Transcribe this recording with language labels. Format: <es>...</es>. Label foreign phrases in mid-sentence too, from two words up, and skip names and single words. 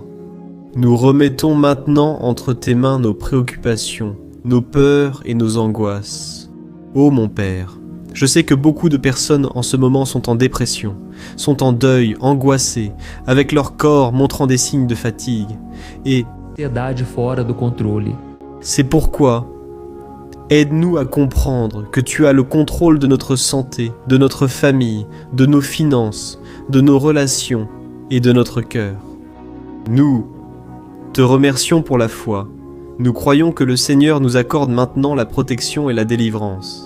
<fr>Nous remettons maintenant entre tes mains nos préoccupations, nos peurs et nos angoisses. Ô mon Père, je sais que beaucoup de personnes en ce moment sont en dépression, sont en deuil, angoissées, avec leur corps montrant des signes de fatigue. Et</fr> <pt>Ansiedade fora do controle.</pt> <fr>c'est pourquoi, aide-nous à comprendre que tu as le contrôle de notre santé, de notre famille, de nos finances, de nos relations et de notre cœur. Nous te remercions pour la foi. Nous croyons que le Seigneur nous accorde maintenant la protection et la délivrance.</fr>